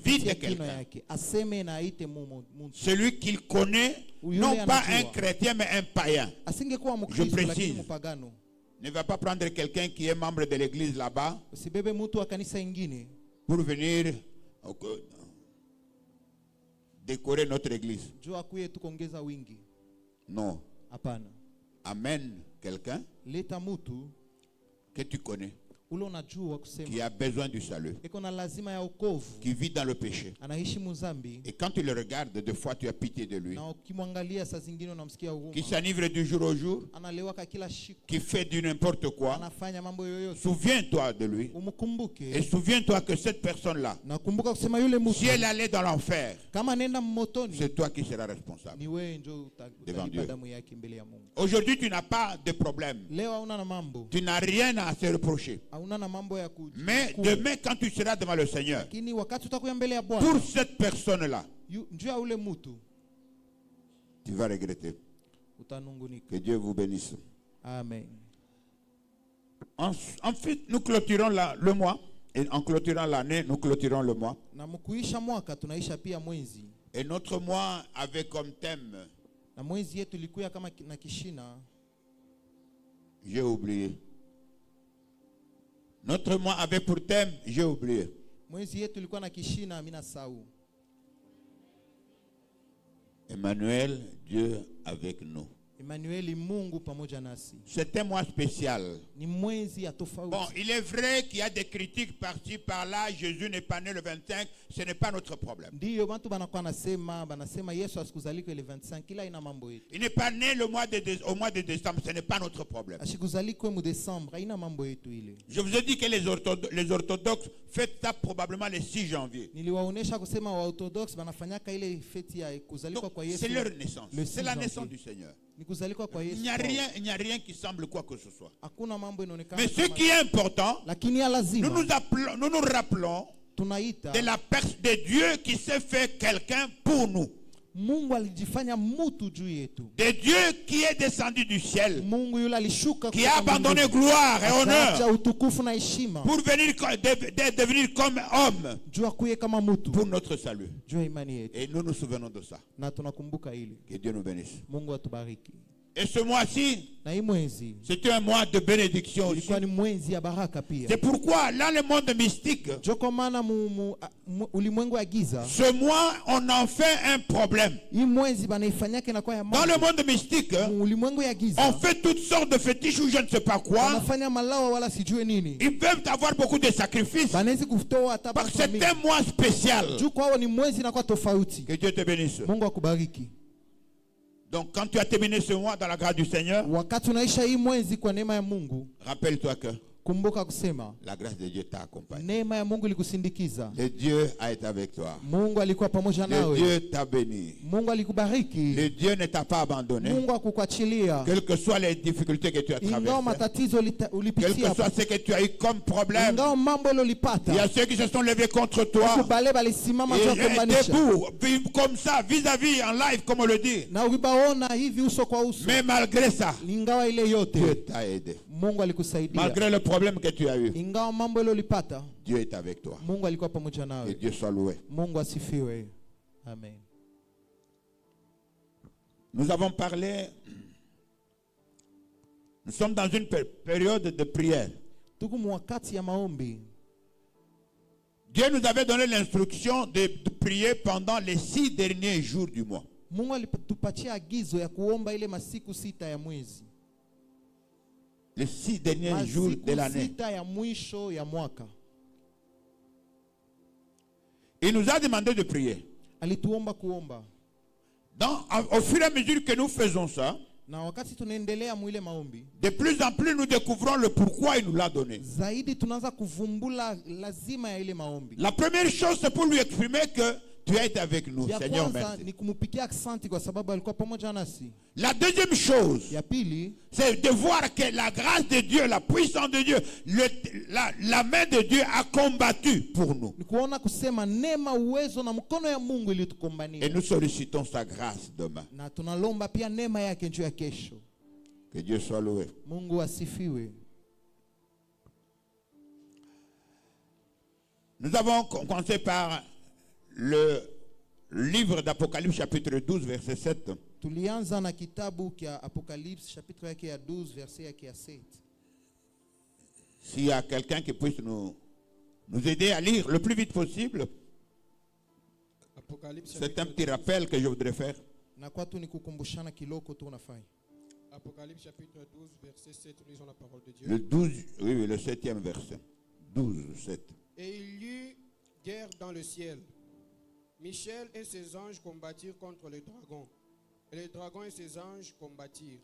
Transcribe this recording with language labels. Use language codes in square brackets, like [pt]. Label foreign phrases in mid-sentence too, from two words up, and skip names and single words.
[sw] Kupitia [fr] quelqu'un. [sw] kino yake. Aseme na aite mtu. [fr] Celui qu'il connaît, [sw] Yule [fr] non pas [sw] anajua. [fr] un chrétien, mais un païen. [sw] Asingekuwa [fr] Je [sw] Mkristo [fr] précise. [sw] lakini mpagano. [fr] Ne va pas prendre quelqu'un qui est membre de l'église là-bas [sw] Usibebe mtu wa kanisa ingine [fr] pour venir décorer notre église. [sw] juu akuye tu kuongeza wingi. [fr] Non. [sw] Hapana. [fr] Amène quelqu'un [sw] Leta mtu [fr] que tu connais, [sw] ule unajua [fr] qui [sw] kusema [fr] a besoin du salut, [sw] iko na lazima ya wokovu, qui vit dans le péché. anaishi muzambi, [fr] Et quand tu le regardes, des fois tu as pitié de lui, [sw] na ukimwangalia saa zingine unamsikia [fr] qui [sw] huruma. [fr] s'enivre du jour au jour, [sw] Analewaka kila siku, [fr] qui fait du n'importe quoi. [sw] anafanya mambo yoyote. [fr] Souviens-toi de lui. Et [sw] Umkumbuke [fr] souviens-toi que cette personne-là, [sw] nakumbuka kusema yule mtu [fr] si elle allait dans l'enfer, [sw] kama nenda motoni [fr] c'est toi qui seras responsable. [sw] ni wewe ndio [fr] Devant [sw] utalipa [fr] Dieu. [sw] damu yake mbele ya Mungu. [fr] Aujourd'hui, tu n'as pas de problème. [sw] Leo hauna na mambo, [fr] Tu n'as rien à se reprocher. [sw] hauna na mambo ya [fr] Mais [sw] kujihukumu. [fr] demain, quand tu seras devant le Seigneur, [sw] Lakini wakati utakuya mbele ya [fr] pour [sw] Bwana [fr] cette personne-là, [sw] njoo ya ule mtu [fr] tu vas regretter. [sw] utanungunika. [fr] Que Dieu vous bénisse. Amen. Ensuite, nous clôturons le mois. Et en clôturant l'année, nous clôturons le mois. [sw] Na mkuisha mwaka tunaisha pia mwezi. [fr] Et notre mois avait comme thème, [sw] Na mwezi yetu ilikuwa kama na kishina. [fr] j'ai oublié. Notre mois avait pour thème, j'ai oublié. [sw] Mwezi yetu ilikuwa na kishina mina sau. Emmanuel, [fr] Dieu avec nous. [sw] Emmanuel Mungu pamoja nasi. [fr] C'est un mois spécial. [sw] Ni mwezi ya tofauti. [fr] Bon, il est vrai qu'il y a des critiques par-ci, par-là. Jésus n'est pas né le 25. Ce n'est pas notre problème. [sw] Ndiyo watu banakuwa banasema Yesu asikuzalika ile 25 kila ina mambo yetu. [fr] Il n'est pas né au mois de décembre. Ce n'est pas notre problème. [sw] Ashikuzalikwe mu Desembre haina mambo yetu ile. [fr] Je vous ai dit que les orthodoxes fêtent ça probablement le 6 janvier. [sw] Niliwaonesha kusema wa Orthodox banafanyaka ile feti ya kuzalikwa kwa Yesu. [fr] C'est leur naissance. Le C'est la 6 naissance janvier. du Seigneur. [sw] Ni kuzalikwa kwa Yesu. [fr] Il n'y a rien qui semble quoi que ce soit. [sw] Hakuna mambo inaonekana. [fr] Mais ce qui est important, [sw] Lakini ya lazima. [fr] nous nous rappelons [sw] tunaita [fr] de de Dieu qui s'est fait quelqu'un pour nous. [sw] Mungu alijifanya mutu juu yetu. [fr] De Dieu qui est descendu du ciel, [sw] Mungu yule alishuka [fr] qui a [sw] kutoka [fr] abandonné [sw] mbinguni. [fr] gloire et [sw] Akaacha [fr] honneur [sw] utukufu na heshima [fr] pour devenir comme homme [sw] juu akuye kama mutu [fr] pour notre salut. [sw] juu ya imani yetu, [fr] Et nous nous souvenons de ça. [sw] na tunakumbuka hili. [fr] Que Dieu nous bénisse. [sw] Mungu atubariki. [fr] Et ce mois-ci, [sw] Na hii mwezi [fr] c'était un mois de bénédiction aussi. [sw] ilikuwa ni mwezi ya baraka pia. [fr] C'est pourquoi, dans le monde mystique, [sw] Joko maana ulimwengu wa giza, [fr] ce mois, on en fait un problème. [sw] hii mwezi banaifanyake inakuwa ya [fr] Dans le [sw] mambo. [fr] monde mystique, [sw] Ulimwengu ya giza [fr] on fait toutes sortes de fétiches ou je ne sais pas quoi. [sw] wanafanya malawa wala sijue nini. [fr] Ils peuvent avoir beaucoup de sacrifices. [sw] Banaweza kutoa hata [fr] Parce que [sw] pesa [fr] c'est [sw] mingi. [fr] un mois spécial. [sw] Juu kwao ni mwezi inakuwa tofauti. [fr] Que Dieu te bénisse. [sw] Mungu akubariki. [fr] Donc, quand tu as terminé ce mois dans la grâce du Seigneur, [sw] Wakati unaisha hii mwezi kwa neema ya Mungu, [fr] rappelle-toi que [sw] kumbuka kusema [fr] la grâce de Dieu t'a accompagné. [sw] neema ya Mungu ilikusindikiza. [fr] Le Dieu a été avec toi. [sw] Mungu alikuwa pamoja [fr] Le [sw] nawe. [fr] Dieu t'a béni. [sw] Mungu alikubariki. [fr] Le Dieu ne t'a pas abandonné. [sw] Mungu akukuachilia. [fr] Quelles que soient les difficultés que tu as [sw] Ingawa [fr] traversées, [sw] matatizo [fr] quel [sw] ulipitia, [fr] que soit ce que tu as eu comme problème, [sw] ingawa mambo ile [fr] il y [sw] ulipata, [fr] a ceux qui se sont levés contre toi. [sw] kubale balisimama juu ya [fr] Et [sw] kuombanisha. [fr] debout, vivre comme ça, vis-à-vis, en live, comme on le dit. [sw] Na ukibaona hivi uso kwa uso, [fr] Mais malgré ça, [sw] ingawa ile [fr] Dieu [sw] yote [fr] t'a aidé. [sw] Mungu alikusaidia. [fr] Malgré le problème que tu as eu, [sw] Ingawa mambo ile ulipata, [fr] Dieu est avec toi. [sw] Mungu alikuwa pamoja [fr] Que [sw] nawe. [fr] Dieu soit loué. [sw] Mungu asifiwe. Amen. [fr] Nous avons parlé, nous sommes dans une période de prière. [sw] Tuko mwakati ya maombi. [fr] Dieu nous avait donné l'instruction de prier pendant les 6 derniers jours du mois. [sw] Mungu alitupatia agizo ya kuomba ile masiku sita ya mwezi. [fr] Les 6 derniers jours de [sw] Masiku [fr] l'année. [sw] sita ya mwisho ya mwaka. [fr] Il nous a demandé de prier. [sw] Alituomba kuomba. [fr] Au fur et à mesure que nous faisons ça, [sw] Na wakati tunaendelea mwile maombi, [fr] de plus en plus nous découvrons le pourquoi il nous l'a donné. [sw] zaidi tunaanza kuvumbula lazima ya ile maombi. [fr] La première chose, c'est pour lui exprimer que tu as été avec nous, [sw] Ya [fr] Seigneur, [sw] kwanza [fr] merci. [sw] ni kumupikia asante kwa sababu alikuwa pamoja nasi. [fr] La deuxième chose, [sw] Ya pili [fr] c'est de voir que la grâce de Dieu, la puissance de Dieu, la main de Dieu a combattu pour nous. [sw] ni kuona kusema neema, uwezo na mkono ya Mungu [fr] Et [sw] ilitukombania. [fr] nous sollicitons sa grâce demain. [sw] Na tunalomba pia neema yake juu ya kesho. [fr] Que Dieu soit loué. [sw] Mungu asifiwe. [fr] Nous avons commencé par le livre d'Apocalypse chapitre 12 verset 7. [sw] Tulianza na kitabu kia Apocalypse chapitre yake ya 12 verset yake ya 7. [fr] S'il y a quelqu'un qui puisse nous aider à lire le plus vite possible, Apocalypse c'est un chapitre petit 12. rappel que je voudrais faire. [sw] Na kwa tu ni kukumbushana kiloko tu unafanya. [fr] Apocalypse chapitre 12, verset 7, lisons la parole de Dieu. Le 12, oui, le 7e verset. 12, 7. Et il y eut guerre dans le ciel. Michel et ses anges combattirent contre le dragon. Et le dragon et ses anges combattirent.